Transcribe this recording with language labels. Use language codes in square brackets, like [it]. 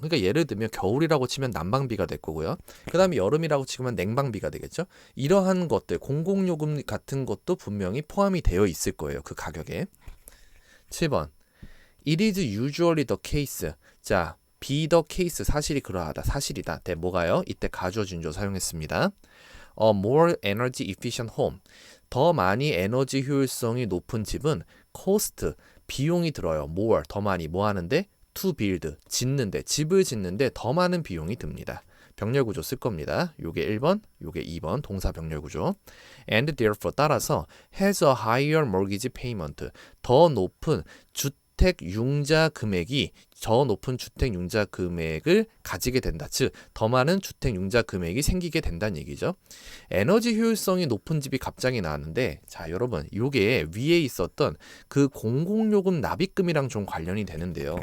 [ko] 그러니까 예를 들면 겨울이라고 치면 난방비가 될 거고요. 그 다음에 여름이라고 치면 냉방비가 되겠죠. 이러한 것들, 공공요금 같은 것도 분명히 포함이 되어 있을 거예요. 그 가격에. 7번. [en] It is usually the case. [ko] 자, be the case. 사실이 그러하다. 사실이다. 네, 뭐가요? 이때 가주어 준조 사용했습니다. [en] A more energy efficient home. [ko] 더 많이 에너지 효율성이 높은 집은 cost, 비용이 들어요. more, 더 많이 뭐 하는데? to build, 짓는데, 집을 짓는데 더 많은 비용이 듭니다. 병렬 구조 쓸 겁니다. 요게 1번, 요게 2번 동사 병렬 구조. [en] And therefore 따라서 has a higher mortgage payment. [ko] 더 높은 주택 융자 금액이 더 높은 주택 융자 금액을 가지게 된다. 즉, 더 많은 주택 융자 금액이 생기게 된다는 얘기죠. 에너지 효율성이 높은 집이 갑자기 나왔는데, 자, 여러분, 요게 위에 있었던 그 공공요금 납입금이랑 좀 관련이 되는데요.